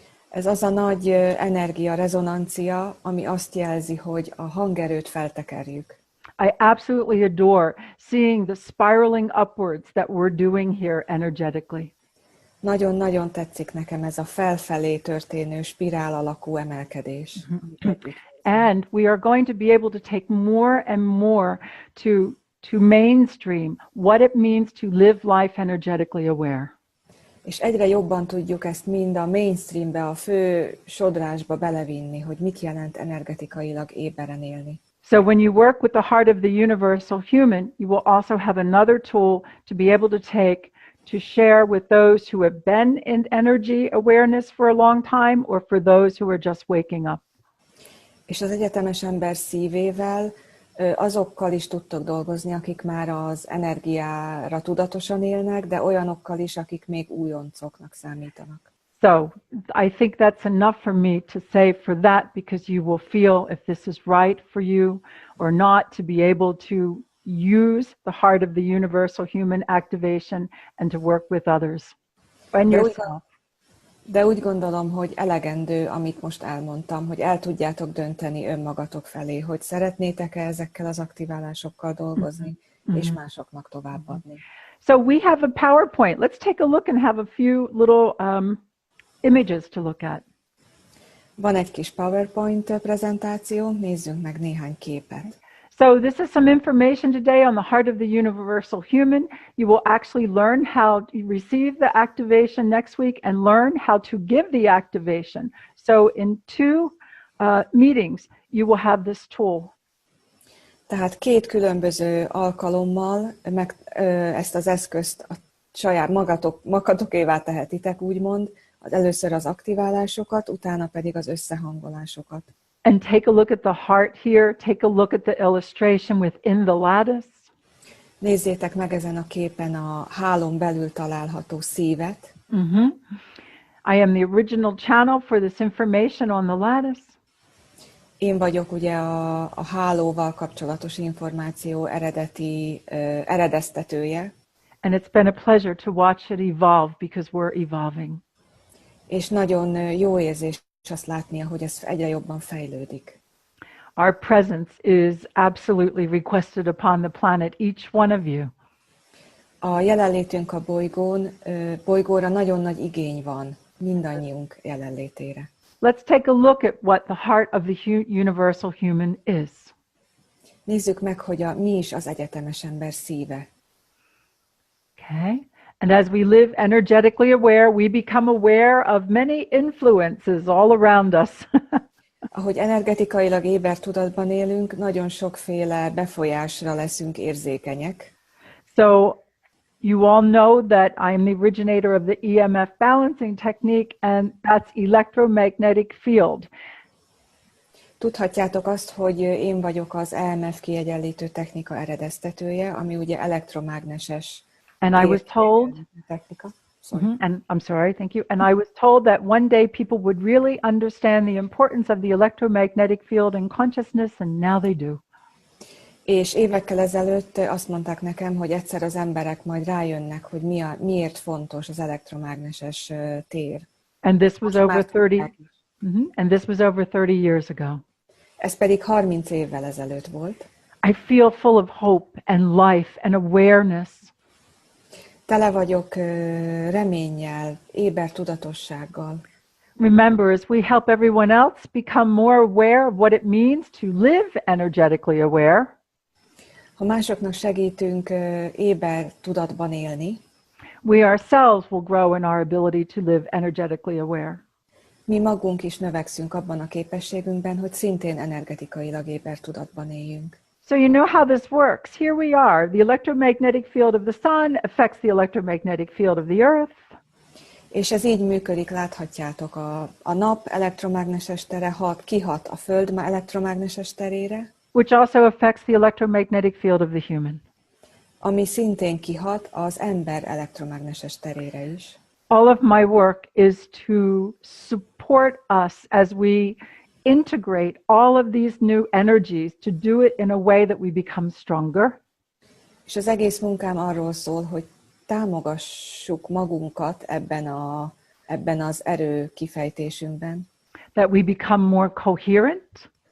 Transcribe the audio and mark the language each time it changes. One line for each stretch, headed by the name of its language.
Hungarian: Ez az a nagy energia, rezonancia, ami azt jelzi, hogy a hangerőt feltekerjük.
English: I absolutely adore seeing the spiraling upwards that we're doing here energetically.
Hungarian: Nagyon-nagyon tetszik nekem ez a felfelé történő spirál alakú emelkedés.
English: And we are going to be able to take more and more to mainstream what it means to live life energetically aware.
Hungarian: És egyre jobban tudjuk ezt mind a mainstreambe, a fő sodrásba belevinni, hogy mit jelent energetikailag éberen élni.
English: So when you work with the heart of the universal human, you will also have another tool to be able to take to share with those who have been in energy awareness for a long time or for those who are just waking up.
Hungarian: És az egyetemes ember szívével azokkal is tudtok dolgozni, akik már az energiára tudatosan élnek, de olyanokkal is, akik még újoncoknak számítanak.
English: So I think that's enough for me to say for that, because you will feel if this is right for you or not, to be able to use the heart of the universal human activation and to work with others and yourself.
Hungarian: De úgy gondolom, hogy elegendő, amit most elmondtam, hogy el tudjátok dönteni önmagatok felé, hogy szeretnétek-e ezekkel az aktiválásokkal dolgozni, és másoknak továbbadni.
English: So we have a PowerPoint. Let's take a look and have a few little images to look at.
Hungarian: Van egy kis PowerPoint prezentáció, nézzünk meg néhány képet.
English: So this is some information today on the heart of the universal human. You will actually learn how to receive the activation next week and learn how to give the activation. So in two meetings, you will have this tool.
Hungarian: Tehát két különböző alkalommal ezt az eszközt a saját magatokévá tehetitek, úgymond. Először az aktiválásokat, utána pedig az összehangolásokat.
English: And take a look at the heart here. Take a look at the illustration within the lattice.
Hungarian: Nézzétek meg ezen a képen a hálón belül található szívet.
English: I am the original channel for this information on the lattice.
Hungarian: Én vagyok ugye a hálóval kapcsolatos információ eredeztetője.
English: And it's been a pleasure to watch it evolve because we're evolving.
Hungarian: És nagyon jó érzés azt látnia, hogy ez egyre jobban fejlődik.
English: Our presence is absolutely requested upon the planet, each one of you.
Hungarian: A jelenlétünk a bolygóra nagyon nagy igény van mindannyiunk jelenlétére.
English: Let's take a look at what the heart of the universal human is.
Hungarian: Nézzük meg, hogy mi is az egyetemes ember szíve.
English: Okay? And as we live energetically aware, we become aware of many influences all around us.
Hungarian: Ahogy energetikailag éber tudatban élünk, nagyon sokféle befolyásra leszünk érzékenyek.
English: So you all know that I'm the originator of the EMF balancing technique, and that's electromagnetic field.
Hungarian: Tudhatjátok azt, hogy én vagyok az EMF kiegyenlítő technika eredeztetője, ami ugye elektromágneses
English: And I was told,
Hungarian: technika.
English: and I'm sorry, thank you. And I was told that one day people would really understand the importance of the electromagnetic field in consciousness, and now they do.
Hungarian: És évekkel ezelőtt azt mondták nekem, hogy egyszer az emberek majd rájönnek, hogy miért fontos az elektromágneses tér.
English: And this was over 30 and this was over 30 years ago.
Hungarian: Ez pedig 30 évvel ezelőtt volt.
English: I feel full of hope and life and awareness.
Hungarian: Tele vagyok reménnyel, éber tudatossággal.
English: Remember, as we help everyone else become more aware of what it means to live energetically aware,
Hungarian: Ha másoknak segítünk éber tudatban élni,
English: we ourselves will grow in our ability to live energetically aware.
Hungarian: mi magunk is növekszünk abban a képességünkben, hogy szintén energetikailag éber tudatban éljünk.
English: So you know how this works. Here we are. The electromagnetic field of the sun affects the electromagnetic field of the earth.
Hungarian: És ez így működik, láthatjátok, a nap elektromágneses tere kihat a Föld elektromágneses terére,
English: which also affects the electromagnetic field of the human.
Hungarian: ami szintén kihat az ember elektromágneses terére is.
English: All of my work is to support us as we integrate all of these new energies, to do it in a way that we become stronger.
Hungarian: És az egész munkám arról szól, hogy támogassuk magunkat ebben az erő kifejtésünkben.
English: That we become more coherent.